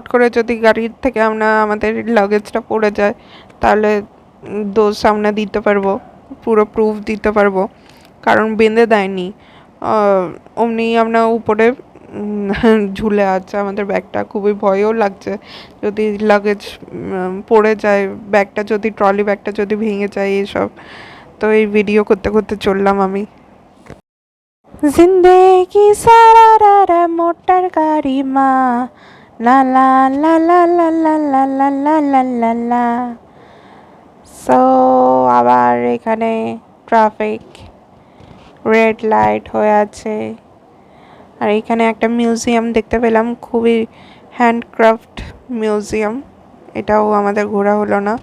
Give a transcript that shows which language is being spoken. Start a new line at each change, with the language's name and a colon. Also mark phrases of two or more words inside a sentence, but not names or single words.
Bangla: করে যদি গাড়ির থেকে আমাদের লাগেজটা পড়ে যায় তাহলে দোষ আমরা দিতে পারবো, পুরো প্রুফ দিতে পারবো, কারণ বেঁধে দেয়নি, অমনি আমরা উপরে ঝুলে আছে আমাদের ব্যাগটা। খুবই ভয়ও লাগছে যদি লাগেজ পড়ে যায়, ব্যাগটা যদি, ট্রলি ব্যাগটা যদি ভেঙে যায় এইসব। তো এই ভিডিও করতে করতে চললাম আমি।
Hindi: जिंदगी सारा रा मोटर गाड़ी माँ, ला ला ला ला ला ला ला ला ला ला ला ला।
Bangla: সো আবার এখানে
English: traffic red light
Bangla: হয়ে আছে, আর এখানে একটা মিউজিয়াম দেখতে পেলাম, খুবই
English: handcraft museum,
Bangla: এটাও আমাদের ঘোরা হলো না।